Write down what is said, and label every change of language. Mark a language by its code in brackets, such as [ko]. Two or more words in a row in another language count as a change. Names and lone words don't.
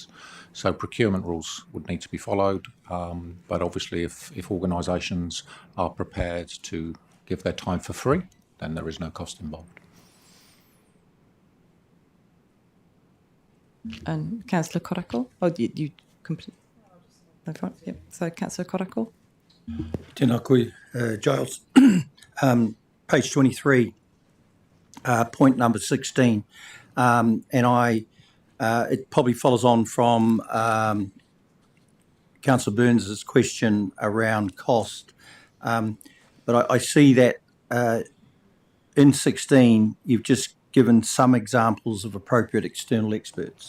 [en] So procurement rules would need to be followed, but obviously if organisations are prepared to give their time for free, then there is no cost involved. And Councillor Karakia? Oh, you complete. Yep. So Councillor Karakia. [mi] Tēnā koe, Giles. [en] Page 23, point number 16, and it probably follows on from Councillor Burns' question around cost. But I see that in 16, you've just given some examples of appropriate external experts.